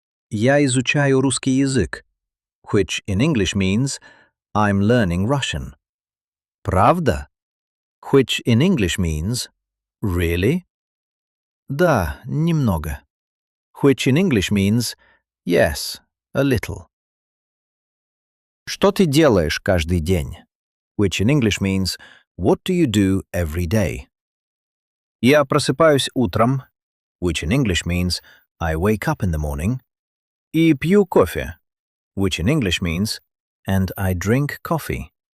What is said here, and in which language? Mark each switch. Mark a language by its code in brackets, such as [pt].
[ru] Я изучаю русский язык, [en] which in English means I'm learning Russian. [ru] Правда? [en] Which in English means really? [ru] Да, немного. [en] Which in English means yes, a little. [ru] Что ты делаешь каждый день? [en] Which in English means what do you do every day? [ru] Я просыпаюсь утром, [en] which in English means I wake up in the morning, [ru] и пью кофе, [en] which in English means and I drink coffee.